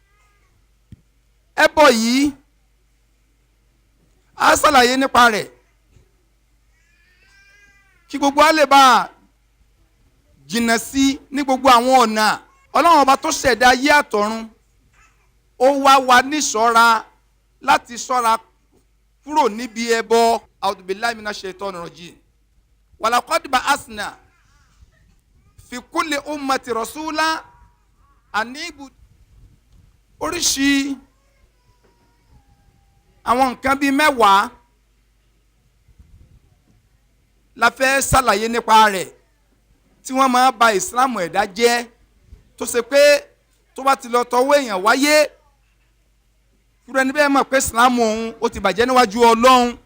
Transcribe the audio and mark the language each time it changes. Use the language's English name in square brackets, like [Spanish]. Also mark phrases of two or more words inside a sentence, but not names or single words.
[Yoruba] ẹbọ yìí a ṣàlàyé nípa rẹ̀ kí gbogbo a lè bá jìnnà sí ní gbogbo àwọn ọ̀nà. Ọlọ́run ọba tó ṣẹ̀dá ayé àtọ̀run ó wá wa níṣọ́ra láti ṣọ́ra kúrò níbi ẹbọ. [Arabic] أعوذ بالله من الشيطان الرجيم. ولقد بعثنا في كل أمة رسولا أنيبوا. [Yoruba] Oríṣi àwọn nǹkan bíi mẹ́wàá la fẹ́ ṣàlàyé nípa rẹ̀ tí wọ́n máa ba ìsìláàmù ẹ̀dá jẹ́ tó ṣe pé tó bá ti lọ tọwọ́ èèyàn wáyé kúrò ẹni bẹ́ẹ̀ mọ̀ pé ìsìláàmù òun ó ti bàjẹ́ níwájú Ọlọ́run.